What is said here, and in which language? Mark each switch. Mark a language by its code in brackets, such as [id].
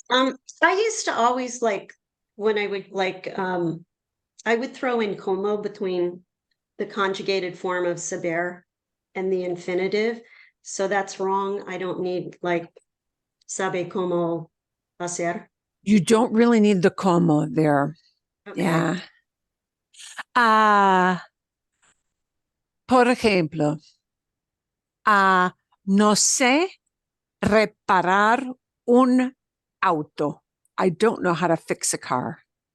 [en] I used to always when I would I would throw in como between the conjugated form of saber and the infinitive. So that's wrong. I don't need [es] sabe como hacer. [en] You don't really need the como there. Okay. Yeah. [es] Por ejemplo, no sé reparar un auto. [en] I don't know how to fix a car.